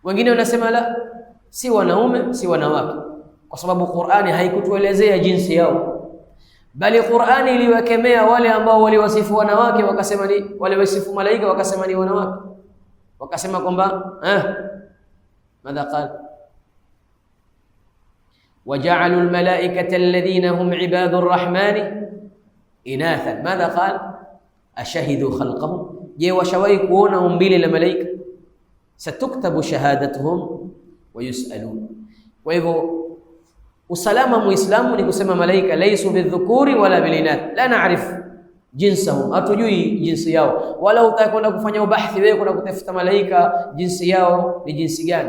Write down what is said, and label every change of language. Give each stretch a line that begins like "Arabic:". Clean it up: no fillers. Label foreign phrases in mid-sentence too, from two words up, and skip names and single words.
Swahili: Wengine wanasema la, si wanaume si wanawake, kwa sababu Qur'ani haikutuelezea jinsi yao, bali Qur'ani iliwakemea wale ambao waliwasifu wanawake wakasema ni wale wasifu malaika wakasema ni wanawake, wakasema kwamba
Arabic: ماذا قال وجعلوا الملائكة الذين هم عباد الرحمن إناثا. ماذا قال أشهدوا خلقهم,
Swahili: je washawahi kuona umbile la malaika?
Arabic: ستكتب شهادتهم ويسألون.
Swahili: Kwa hivyo usalama muislamu ni kusema malaika
Arabic: ليسوا بذكور ولا بإناث لا نعرف جنسهم,
Swahili: hatujui jinsi yao, wala utakwenda kufanya ubahthi wewe kwenda kutafuta malaika jinsi yao ni jinsi gani.